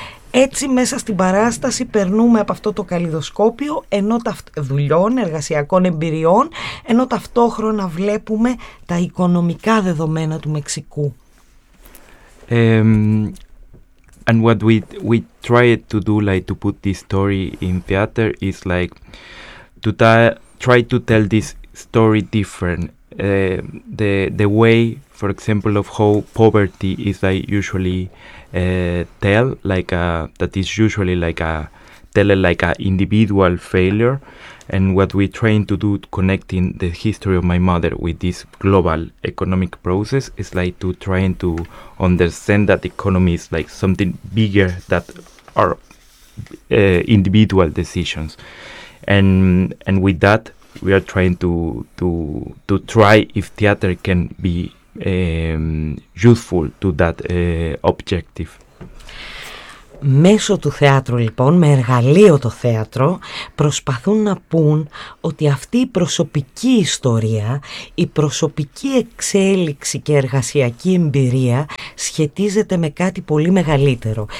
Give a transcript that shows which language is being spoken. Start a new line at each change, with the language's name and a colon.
Greek: Έτσι μέσα στην παράσταση περνούμε από αυτό το καλλιδοσκόπιο ενώ δουλειών, εργασιακών εμπειριών, ενώ ταυτόχρονα βλέπουμε τα οικονομικά δεδομένα του Μεξικού.
English: And what we try to do, like to put this story in theater, is like to try to tell this story different. The way, for example, of how poverty is like usually tell, like that is usually like a tell like a individual failure, and what we're trying to do connecting the history of my mother with this global economic process is like to trying to understand that economy is like something bigger that are individual decisions, and with that we are trying to try if theater can be useful to that objective.
Greek: Μέσω του θεάτρου λοιπόν, με εργαλείο το θέατρο, προσπαθούν να πούν ότι αυτή η προσωπική ιστορία, η προσωπική εξέλιξη και εργασιακή εμπειρία σχετίζεται με κάτι πολύ μεγαλύτερο.